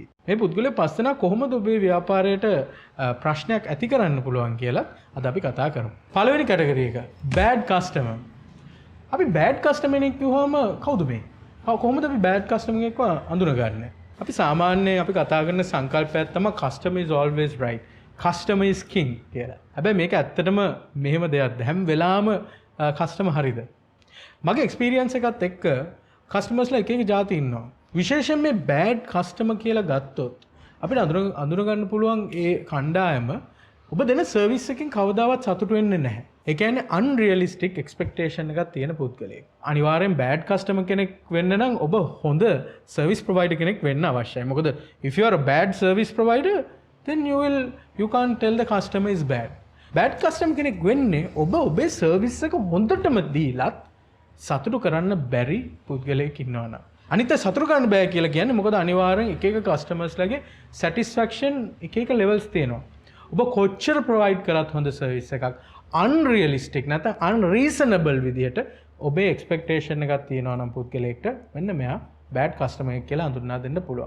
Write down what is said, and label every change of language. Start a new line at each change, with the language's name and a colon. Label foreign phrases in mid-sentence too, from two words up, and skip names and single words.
Sinhala: මේ පුද්ගලයෝ 5 දෙනා කොහොමද ඔබේ ව්‍යාපාරයට ප්‍රශ්නයක් ඇති කරන්න පුළුවන් කියලා අද අපි කතා කරමු. පළවෙනි කැටගරි එක
English: bad customer.
Sinhala: අපි
English: bad customer
Sinhala: කෙනෙක් කිව්වම කවුද මේ? කොහොමද අපි
English: bad customer
Sinhala: කෙනෙක්ව අඳුනගන්නේ? අපි සාමාන්‍යයෙන් අපි කතා කරන සංකල්පයක් තමයි
English: customer is always right. customer is king
Sinhala: කියලා. හැබැයි මේක ඇත්තටම මෙහෙම දෙයක්ද? හැම වෙලාවම කස්ටමර් හරිද? මගේ එක්ස්පීරියන්ස් එකත් එක්ක කස්ටමර්ස්ලා එක එක જાති ඉන්නවා. විශේෂයෙන් මේ
English: bad customer
Sinhala: කියලා ගත්තොත් අපිට අඳුනගන්න පුළුවන් ඒ කණ්ඩායම ඔබ දෙන සර්විස් එකකින් කවදාවත් සතුටු වෙන්නේ නැහැ. ඒ කියන්නේ
English: unrealistic expectation
Sinhala: එකක් තියෙන පුද්ගලයෙක්. අනිවාර්යෙන්
English: bad customer
Sinhala: කෙනෙක් වෙන්න නම් ඔබ හොඳ
English: service provider
Sinhala: කෙනෙක් වෙන්න අවශ්‍යයි. මොකද
English: if you are a bad service provider then you can't tell the customer is bad. bad customer
Sinhala: කෙනෙක් වෙන්නේ ඔබ ඔබේ service එක හොඳටම දීලත් සතුටු කරන්න බැරි පුද්ගලයෙක් ඉන්නවා නම්. අනිත් සතුටු කරන්න බෑ කියලා කියන්නේ මොකද අනිවාර්යෙන් එක එක customers ලගේ satisfaction එක එක levels තියෙනවා. ඔබ කොච්චර provide කරත් හොඳ service එකක් unrealistic නැත්නම් unreasonable විදිහට ඔබේ expectation එකක් තියෙනවා නම් පුද්ගලයෙක්ට මෙන්න මෙයා
English: bad customer
Sinhala: එකක් කියලා හඳුන්වා දෙන්න පුළුවන්.